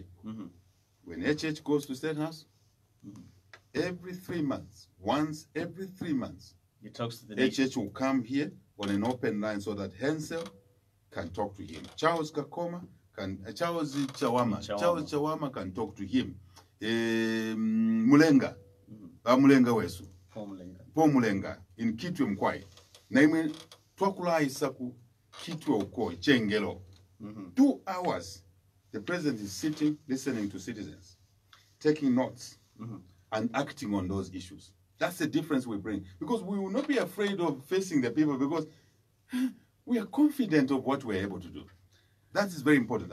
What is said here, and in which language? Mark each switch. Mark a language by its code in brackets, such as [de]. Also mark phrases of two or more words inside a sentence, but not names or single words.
[en] When HH goes to State House, every 3 months, once every 3 months, he talks to the nation. HH will come here on an open line so that Hansel can talk to him. Charles Kakoma Charles Chawama can talk to him. Mulenga, Mulenga Wesu, Paul Mulenga in Kitwe Mkwai. Name Twakula Isaku, Kitwe Okoi, Chengelo. 2 hours, the president is sitting, listening to citizens, taking notes, and acting on those issues. That's the difference we bring. Because we will not be afraid of facing the people, because we are confident of what we're able to do. That is very important.